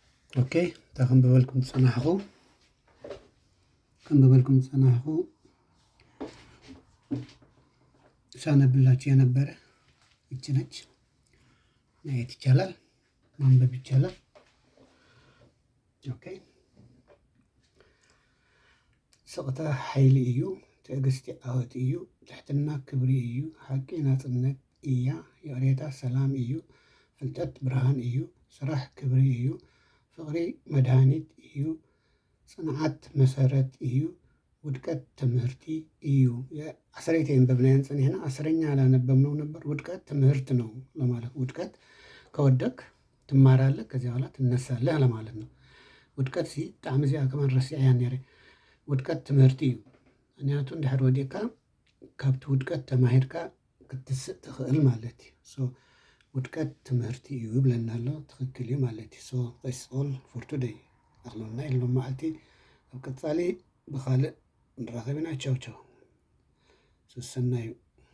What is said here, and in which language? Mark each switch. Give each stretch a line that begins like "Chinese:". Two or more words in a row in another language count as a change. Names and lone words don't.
Amharic: اوكي تخنببلكم تصنحكم تصنحكم ሳነብላችሁ የነበረ እቺ ነች። ማየት ይቻላል፣ ማንበብ ይቻላል።
Tigrinya: ኦኬ ስቕታ ሓይሊ እዩ፣ ትዕግስቲ ዓወት እዩ፣ ትሕትና ክብሪ እዩ፣ ሓቂ ናጽነት እያ፣ የቕሬታ ሰላም እዩ፣ ፍልጠት ብርሃን እዩ፣ ስራሕ ክብሪ እዩ፣ ፍቕሪ መድሃኒት እዩ፣ ጽንዓት መሰረት እዩ፣ ውድቀት ትምህርቲ እዩ። ዓሰረይቲ የንበብናየን
Amharic: ፀኒሕና 10ኛ አላነበብነው ነበር። ውድቀት ትምህርት ነው ለማለት ውድቀት ከወደቅ ትማራለህ፣ ከዚያ በኋላ ትነሳለህ ለማለት ነው።
Tigrinya: ውድቀት ሲ ብጣዕሚ እዚኣ ከማን ረሲዐያ ነይረ። ውድቀት ትምህርቲ እዩ። ምክንያቱ እንድሕር ወዲቕካ ካብቲ ውድቀት ተማሂርካ ክትስእ ትኽእል ማለት እዩ። ውድቀት ትምህርቲ እዩ ይብለና ኣሎ። ትክክል እዩ ማለት እዩ።
English: that's all for today።
Tigrinya: ኣኽሎና ኢሎም መዓልቲ ኣብ ቀጻሊ ብኻልእ ንራኸብ ኢና። ቻው ቻው። ሰናይ